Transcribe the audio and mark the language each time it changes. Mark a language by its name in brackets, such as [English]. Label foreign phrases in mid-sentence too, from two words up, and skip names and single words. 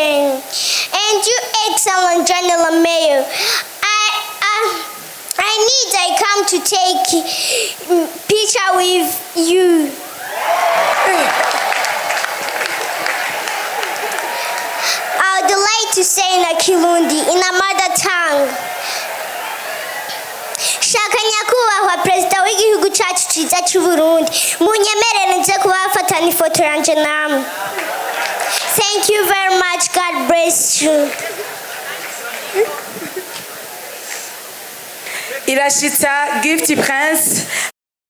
[English] And you, Excellent General Mayor, I come to take picture with you. I would like to say in a Kirundi, in a mother tongue. [Rundi] Shaka nyakubahwa Perezida w'igihugu cyacu cyiza cy'u Burundi, munyemerere nze kubafata ifoto yanje namwe. [English] Thank you very much. God bless you. [Rundi] irashitsa [English] gift prince